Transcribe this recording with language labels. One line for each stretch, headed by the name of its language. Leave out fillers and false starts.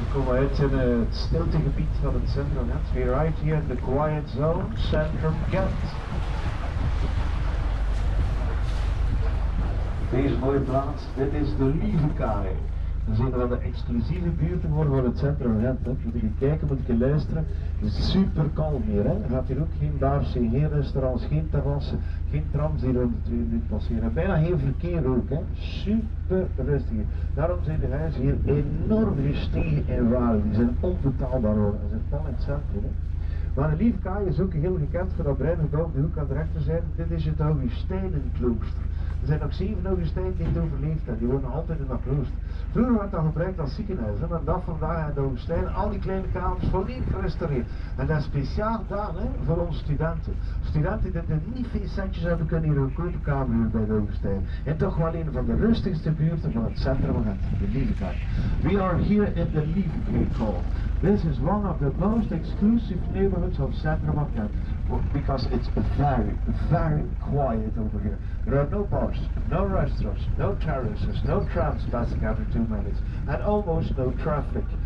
Dutch: Uit in het stiltegebied van het centrum Gent.
English: We're right here in the quiet zone, centrum Gent.
Dutch: Deze mooie plaats, dit is de Lievekaai. Dat is een van de exclusieve buurten worden van het centrum Gent. Moet je kijken, moet je luisteren. Het is super kalm hier. Hè. Je hebt hier ook geen bars, geen restaurants, geen terrassen, geen trams die rond de 2 minuten passeren. Bijna geen verkeer ook. Hè. Super rustig hier. Daarom zijn de huizen hier enorm gestegen in waarde. Die zijn onbetaalbaar hoor. Ze zijn pal in het centrum. Hè. Maar de Lievekaai is ook heel gekend voor dat bruine gebouw op de hoek aan de rechterzijde. Dit is het Augustijnenklooster. Er zijn nog 7 Augustijnen die het overleefd hebben, die wonen altijd in dat klooster. Vroeger werd dat gebruikt als ziekenhuis, hè, maar dat vandaag in de Augustijnen, al die kleine kamers volledig gerestaureerd. En dat is speciaal gedaan hè, voor onze studenten. Studenten die niet veel centjes hebben, kunnen hier een goede kamer huren bij de Augustijnen. En toch wel een van de rustigste buurten van het centrum van Gent, de Lievekaai.
English: We are here in the Lievekaai call. This is one of the most exclusive neighborhoods of centrum of Gent, because it's very, very quiet over here. There are no bars, no restaurants, no terraces, no trams passing every 2 minutes, and almost no traffic.